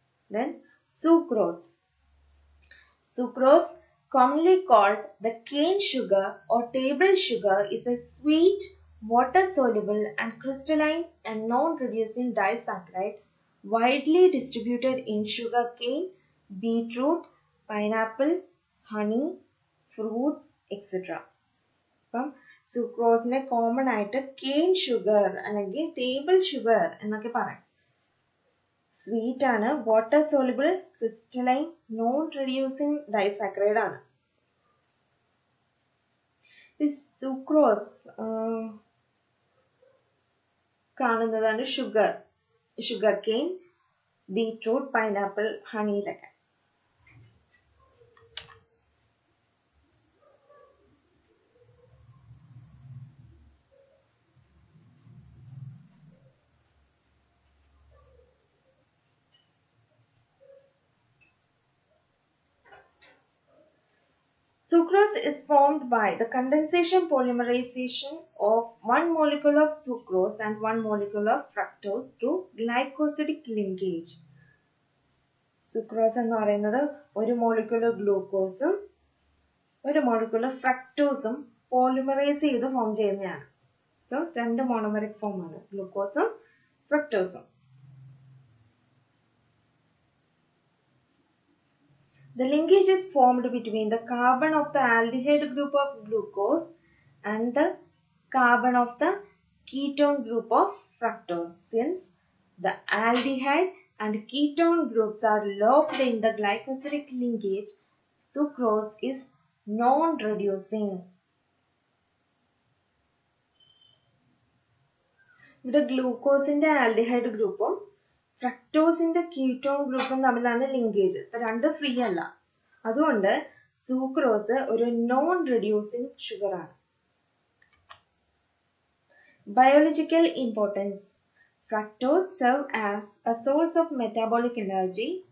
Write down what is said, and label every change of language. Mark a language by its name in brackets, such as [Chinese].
[English] Then sucrose. Sucrose, commonly called the cane sugar or table sugar, is a sweet, water-soluble and crystalline and non-reducing disaccharide widely distributed in sugarcane, beetroot, pineapple, honey, fruits, etc. അപ്പം [Malayalam] സുക്രോസിനെ common ആയിട്ട് cane sugar അല്ലെങ്കിൽ table sugar എന്നൊക്കെ പറയാം. Sweet ആണ്, water soluble, crystalline, non reducing disaccharide ആണ്. ഈ sucrose കാണുന്നതാണ് sugar cane, beetroot, pineapple, ഹണിയിലൊക്കെ. [English] Sucrose is formed by the condensation polymerization of one molecule of sucrose and one molecule of fructose through glycosidic linkage. [Malayalam] Sucrose എന്ന് പറയുന്നത് ഒരു molecule ഗ്ലൂക്കോസും ഒരു molecule ഫ്രക്ടോസും polymerise ചെയ്ത് form ചെയ്യുന്നതാണ്. So രണ്ട് monomeric form ആണ്, ഗ്ലൂക്കോസും ഫ്രക്ടോസും. [English] The linkage is formed between the carbon of the aldehyde group of glucose and the carbon of the ketone group of fructose. Since the aldehyde and ketone groups are locked in the glycosidic linkage, sucrose is non-reducing. [Malayalam] ഇവിടെ ഗ്ലൂക്കോസിന്റെ aldehyde ഗ്രൂപ്പും ഫ്രക്ടോസിന്റെ ketone ഗ്രൂപ്പും തമ്മിലാണ് linkage. രണ്ട് free അല്ല, അതുകൊണ്ട് sucrose ഒരു non reducing sugar ആണ്. [English] Biological importance. Fructose serve as a source of metabolic energy.